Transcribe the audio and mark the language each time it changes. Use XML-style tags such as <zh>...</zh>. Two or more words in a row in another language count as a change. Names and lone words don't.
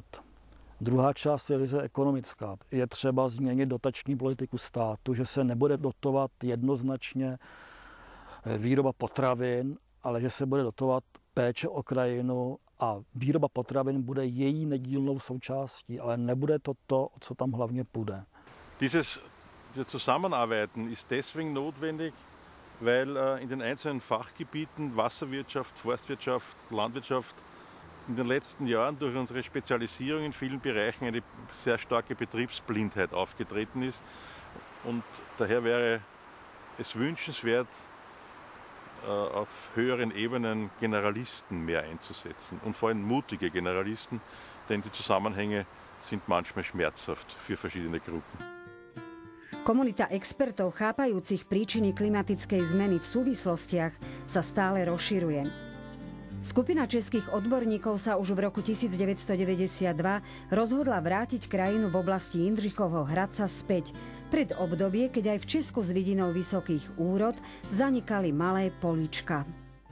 <cs>Druhá část je vize ekonomická. Je třeba změnit dotační politiku státu, že se nebude dotovat jednoznačně výroba potravin, ale že se bude dotovat péče o krajinu a výroba potravin bude její nedílnou součástí, ale nebude to to, o co tam hlavně půjde.</cs> <de>Dieses Zusammenarbeiten ist deswegen notwendig, weil in den einzelnen Fachgebieten Wasserwirtschaft, Forstwirtschaft, Landwirtschaft in den letzten Jahren durch unsere Spezialisierung in vielen Bereichen eine sehr starke Betriebsblindheit aufgetreten ist. Und daher wäre es wünschenswert, auf höheren Ebenen Generalisten mehr einzusetzen und vor allem mutige Generalisten, denn die Zusammenhänge sind manchmal schmerzhaft für verschiedene Gruppen.</de> <sk>Komunita expertov chápajúcich príčiny klimatickej zmeny v súvislostiach sa stále rozširuje. Skupina českých odborníkov sa už v roku 1992 rozhodla vrátiť krajinu v oblasti Jindřichovho Hradca späť, pred obdobie, keď aj v Česku s vidinou vysokých úrod zanikali malé políčka.</sk>